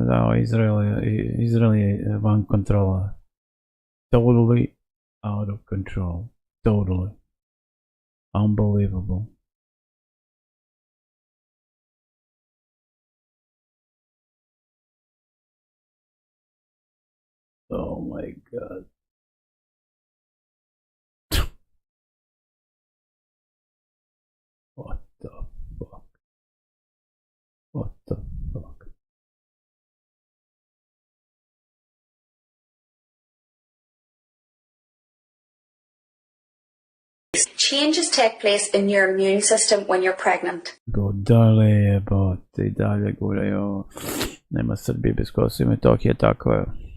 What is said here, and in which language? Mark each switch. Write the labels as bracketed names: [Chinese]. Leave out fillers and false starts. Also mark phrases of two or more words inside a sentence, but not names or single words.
[Serbian] Now Israel je van kontrola. [English] Totally out of control. Totally. Unbelievable. Oh my god. What the fuck? What the fuck? Changes take place in your immune system when you're pregnant. [Serbian] Go dalje, bote, i dalje guraju. Nema Srbije bez Kosova i Metohije, tako je.